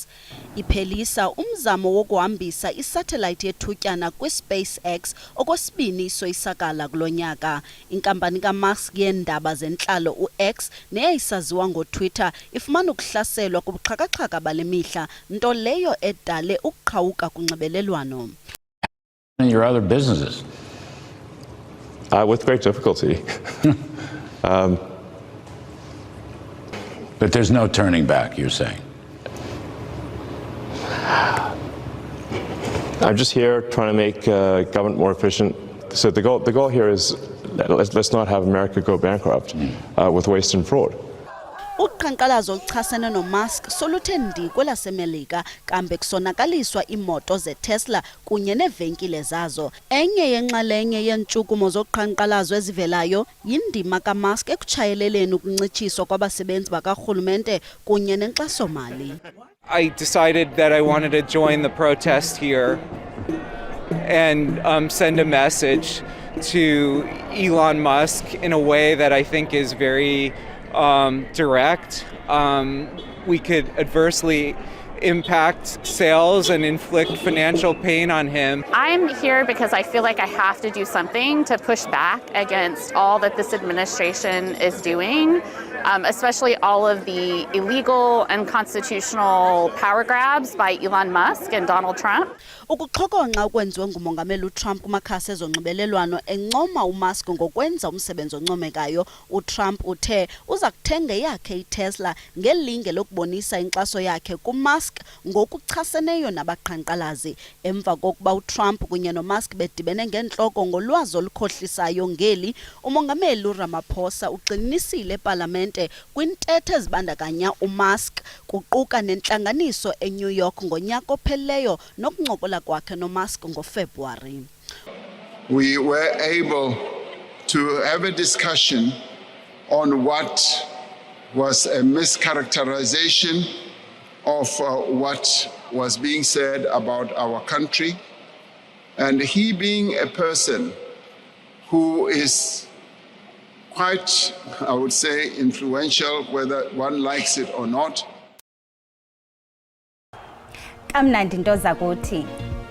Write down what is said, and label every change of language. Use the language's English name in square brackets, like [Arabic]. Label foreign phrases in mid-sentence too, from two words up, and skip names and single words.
[Xhosa] Iphelisa umzamo wokuhambisa isatellite yethutyana kwiSpaceX okwesibini soyisakala kulonyaka. Inkampani kaMusk yeendaba zentlalo uX neyayisaziwa ngoTwitter ifumana ukuhlaselwa kubuxhaka-xhaka bale mihla nto leyo edale ukuqhawuka kunxibelelwano. [English] Your other businesses. With great difficulty. But there's no turning back, you're saying? I'm just here trying to make government more efficient. So the goal here is let's not have America go bankrupt with waste and fraud. [Xhosa] Uqhankqalazo oluchasene noMusk soluthe ndi kwelaseMelika kambe kusonakaliswa imoto zeTesla kunye neevenkile zazo. Enye yenxalenye yentshukumo zoqhankqalazo ezivelayo yindima kaMusk ekutshayeleleni ukuncitshiswa kwabasebenzi bakarhulumente kunye nenkxaso-mali. [English] I decided that I wanted to join the protest here and send a message to Elon Musk in a way that I think is very direct. We could adversely impact sales and inflict financial pain on him. I'm here because I feel like I have to do something to push back against all that this administration is doing, especially all of the illegal and unconstitutional power grabs by Elon Musk and Donald Trump. [Xhosa] Ukuxhokonqa okwenziwe ngumongameli uTrump kumakhasi ezonxibelelwano encoma uMusk ngokwenza umsebenzi oncomekayo. uTrump uthe uza kuthenga yakhe iTesla ngelinge lokubonisa inkxaso yakhe kuMusk ngokuchaseneyo nabaqhankqalazi. Emva kokuba uTrump kunye noMusk bedibene ngentloko ngolwazi olukhohlisayo ngeli, umongameli uRamaphosa uqinisile eParlamente kwintetho ezibandakanya uMusk kuquka nentlanganiso eNew York ngonyaka opheleyo nokuncokola kwakhe noMusk ngoFebruary. [English] We were able to have a discussion on what was a mischaracterization of what was being said about our country, and he being a person who is quite, I would say, influential, whether one likes it or not. [Xhosa] Kamnandi nto zakuthi.